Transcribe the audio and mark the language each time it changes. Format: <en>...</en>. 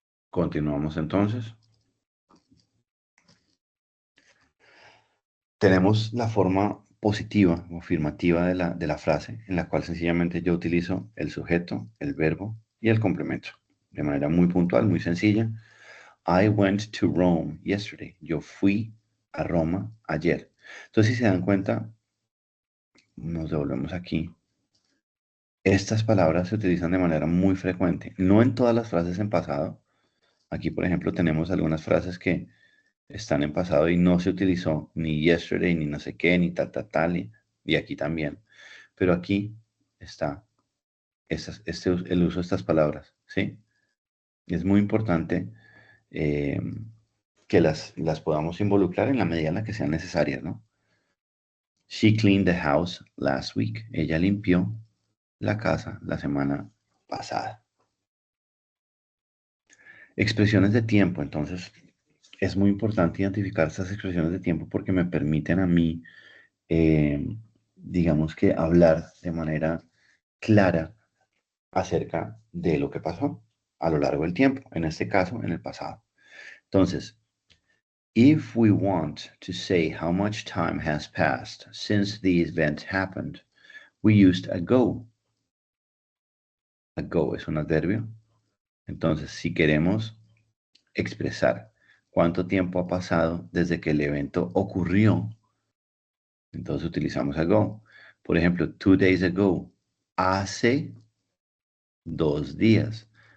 <es>Continuamos entonces. Tenemos la forma positiva o afirmativa de la frase, en la cual sencillamente yo utilizo el sujeto, el verbo y el complemento. De manera muy puntual, muy sencilla.</es> <en>I went to Rome yesterday.</en> <es>Yo fui a Roma ayer. Entonces, si se dan cuenta, nos devolvemos aquí. Estas palabras se utilizan de manera muy frecuente, no en todas las frases en pasado. Aquí, por ejemplo, tenemos algunas frases que están en pasado y no se utilizó ni yesterday, ni no sé qué, ni tal, y aquí también. Pero aquí está el uso de estas palabras, ¿sí? Es muy importante eh, que las podamos involucrar en la medida en la que sean necesarias, ¿no?</es> <en>She cleaned the house last week.</en> <es>Ella limpió la casa la semana pasada. Expresiones de tiempo, entonces, es muy importante identificar estas expresiones de tiempo porque me permiten a mí, digamos que hablar de manera clara acerca de lo que pasó a lo largo del tiempo, en este caso, en el pasado.</es> <en>Entonces, if we want to say how much time has passed since the event happened, we used ago.</en> <es>Ago es un adverbio. Entonces, si queremos expresar cuánto tiempo ha pasado desde que el evento ocurrió, entonces utilizamos ago. Por ejemplo,</es> <en>2 days ago,</en> <es>hace 2 días.</es>